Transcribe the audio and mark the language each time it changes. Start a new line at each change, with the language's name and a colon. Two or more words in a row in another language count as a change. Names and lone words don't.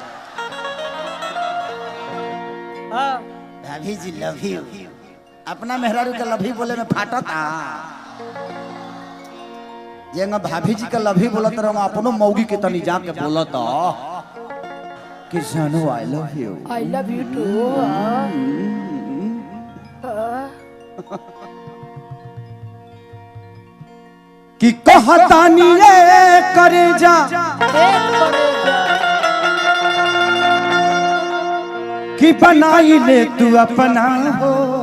Bhojpuri: हाँ भाभी जी
English: love you.
Bhojpuri: अपना मेहरारू के
English: love you
Bhojpuri: बोले में फाटता। ये भाभी जी का लव यू बोलत रहो, अपनो मौगी के तनी जाके बोलत कि जानू
English: I love you. I love you too.
Bhojpuri: कि कहतानी ये करे जा कि बनाई ले तू अपना हो।